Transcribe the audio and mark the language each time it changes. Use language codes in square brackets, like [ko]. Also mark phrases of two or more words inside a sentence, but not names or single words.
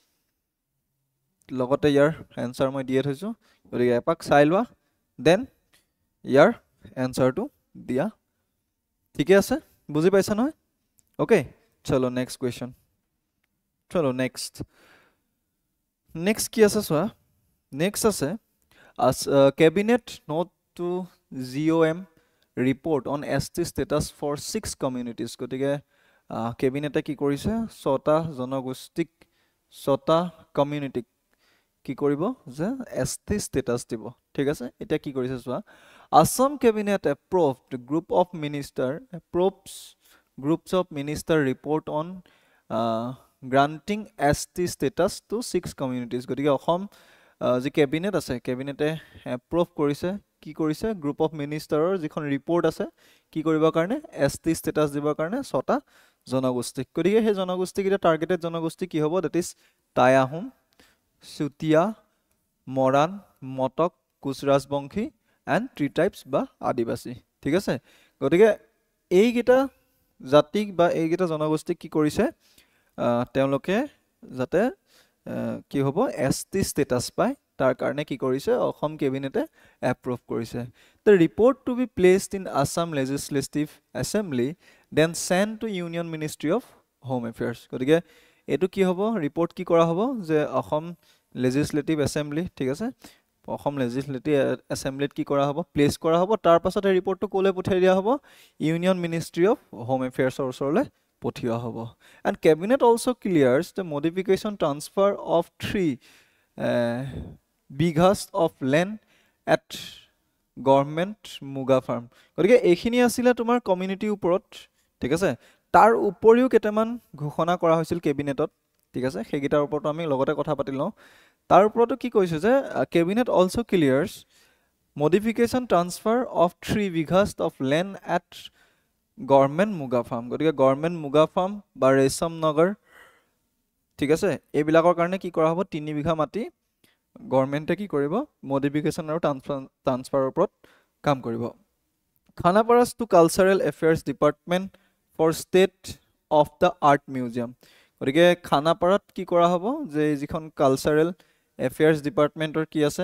[as] লগতে ইয়াৰ এনচাৰ মই দিয়ে থৈছোঁ গতিকে এপাক চাই লোৱা দেন ইয়াৰ এনচাৰটো দিয়া ঠিকে আছে বুজি পাইছা নহয় ওকে চলো [en] next question [as] চলো নেক্সট কি আছে চোৱা নেক্সট আছে [en] cabinet note to GOM report on ST status for 6 communities [as] গতিকে কেবিনেটে কি কৰিছে 6টা জনগোষ্ঠীক 6টা কমিউনিটিক কি কৰিব যে ST status দিব ঠিক আছে এতিয়া কি কৰিছে চোৱা [en] Assam cabinet approved groups of minister report on granting ST status to 6 communities [as] গতিকে অসম যি কেবিনেট আছে কেবিনেটে এপ্ৰুভ কৰিছে কি কৰিছে [en] group of minister [as] যিখন ৰিপৰ্ট আছে কি কৰিবৰ কাৰণে [en] ST status [as] দিবৰ কাৰণে 6টা জনগোষ্ঠী গতিকে সেই জনগোষ্ঠীকেইটা টাৰ্গেটেড জনগোষ্ঠী কি হ'ব [en] that is [as] টাই আহোম চুতীয়া মৰাণ মটক কোচ ৰাজবংশী [en] and 3 types [as] বা আদিবাসী ঠিক আছে গতিকে এইকেইটা জাতিক বা এইকেইটা জনগোষ্ঠীক কি কৰিছে তেওঁলোকে যাতে কি হ'ব [en] ST status [as] পায় তাৰ কাৰণে কি কৰিছে অসম কেবিনেটে এপ্ৰুভ কৰিছে [en] the report to be placed in Assam Legislative Assembly then sent to Union Ministry of Home Affairs [as] গতিকে এটো কি হ'ব ৰিপৰ্ট কি কৰা হ'ব যে অসম লেজিসলেটিভ এসেম্বলি ঠিক আছে অসম লেজিসলেটিভ এসেম্বলিত কি কৰা হ'ব প্লেস কৰা হ'ব তাৰ পাছতে ৰিপৰ্টটো কোলে পঠাই দিয়া হ'ব ইউনিয়ন মিনিষ্ট্ৰি অফ হোম এফেয়াৰ্ছৰ ওচৰলৈ পঠিওৱা হ'ব [en] and cabinet also clears the modification transfer of 3 bighas of land at government [as] মুগা ফাৰ্ম গতিকে এইখিনি আছিল তোমাৰ কমিউনিটি ওপৰত ঠিক আছে তাৰ উপৰিও কেটামান ঘোষণা কৰা হৈছিল কেবিনেটত ঠিক আছে সেইগিটাৰ ওপৰত আমি লগতে কথা পাতি লওঁ তাৰ ওপৰতো কি কৈছে যে [en] cabinet also clears modification transfer of 3 bighas of land at government [as] মুগা ফাৰ্ম গতিকে government মুগা ফাৰ্ম বা ৰেশম নগৰ ঠিক আছে এইবিলাকৰ কাৰণে কি কৰা হ'ব 3 বিঘা মাটি গভৰ্নমেন্টে কি কৰিব মডিফিকেশন আৰু ট্ৰান্সফাৰৰ ওপৰত কাম কৰিব [en] Khanapara's to Cultural Affairs Department for state of the art museum [as] গতিকে খানাপাৰাত কি কৰা হ'ব যে যিখন কালচাৰেল এফেয়াৰ্স ডিপাৰ্টমেন্টৰ কি আছে